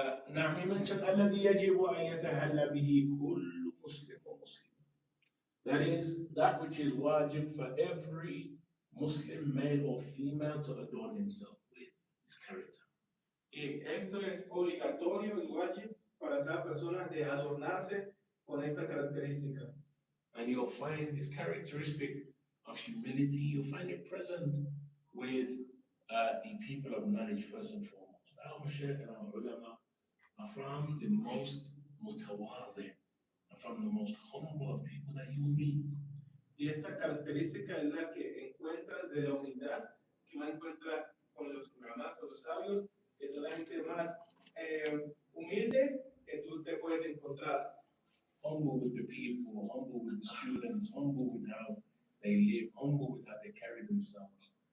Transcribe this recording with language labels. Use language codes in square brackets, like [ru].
[ar] نعم [en] he mentioned [ar] الذي يجب أن يتهلى به كل مسلم ومسلم. [en] That is that which is wajib for every Muslim, male or female, to adorn himself with his character. [es] Y esto es obligatorio y wajib para cada persona de adornarse con esta característica. [en] And you'll find this characteristic of humility, you'll find it present with the people of knowledge first and foremost. Our mashaykh and our ulama are from the most mutawadi, are from the most humble of people that you will meet. [es] Y esta característica es la que encuentra de la humildad, que uno encuentra con los ulama, con los sabios, que son la gente más humilde que tú te puedes encontrar. [en] Humble with the people, humble with the students, humble with how they live, humble with how they carry themselves.